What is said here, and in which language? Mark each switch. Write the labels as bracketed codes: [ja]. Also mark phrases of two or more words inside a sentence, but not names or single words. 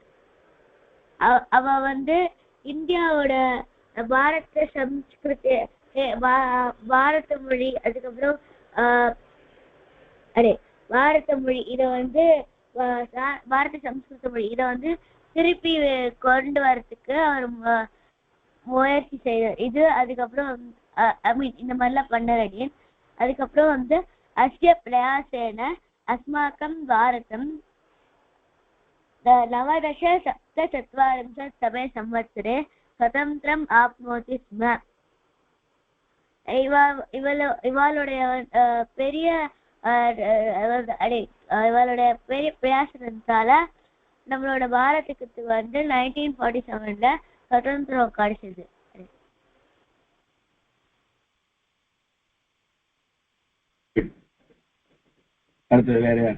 [ta] அவ வந்து இந்தியாவோட பாரத சம்ஸ்கிருதி, பாரத மொழி, அதுக்கப்புறம் பாரத மொழி இதை வந்து பாரத சம்ஸ்கிருத மொழி இதை வந்து திருப்பி கொண்டு வரதுக்கு அவர் முயற்சி செய்தார். இது அதுக்கப்புறம் இந்த மாதிரிலாம் பண்ணார். அதுக்கப்புறம் வந்து [sa] अस्य प्रयासेन अस्माकं भारतम् नवदश सप्तचत्वारिंशत्तमे संवत्सरे स्वतन्त्रम् आप्नोति स्म. [ta] இவளுடைய பெரிய இவளுடைய பெரிய பிரயாசனத்தால நம்மளோட பாரதத்துக்கு வந்து 1947ல சுதந்திரம் கிடைச்சது. அடுத்தது வேற யார்?